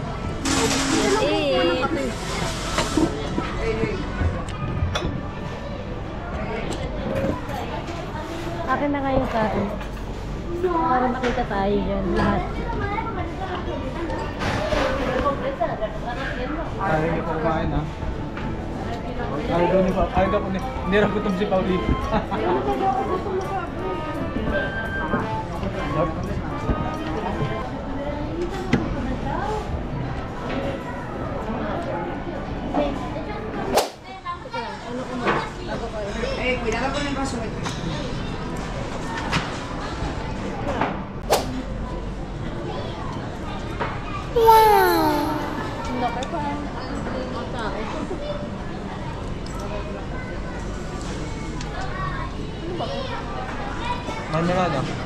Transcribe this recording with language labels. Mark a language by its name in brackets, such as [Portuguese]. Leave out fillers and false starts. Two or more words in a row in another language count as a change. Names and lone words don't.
[Filipino] Akin na nga yung kain. Para makita tayo dyan, lahat. Ayaw niyo pa kumain, ha? Ayaw daw ni Pao. Ayaw daw ni... Hindi rin gutom si Pauli. [Spanish] Cuidado con el vaso. [Filipino] Laki pa. Ano na, no?